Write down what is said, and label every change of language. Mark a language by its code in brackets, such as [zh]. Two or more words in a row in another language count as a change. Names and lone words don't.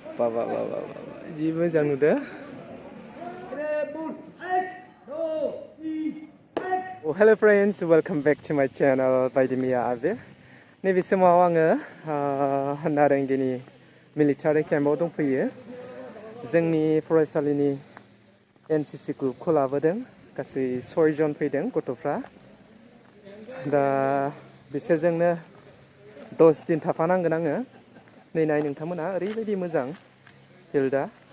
[brx] जि मोजां नुदो [en] hello friends welcome back to my channel [brx] बायदिमिया आबे नैबे समाव आङो नारेंगिनि मिलिटारि केम्पआव दंफैयो जोंनि फरायसालिनि एनसीसी ग्रुपखौ लाबोदों गासै 6 जन फैदों गथ'फ्रा दा बिसोरजोंनो 10 दिन थाफानांगोन आङो नै नाय नोंथांमोना ओरैबायदि मोजां फिल्डआ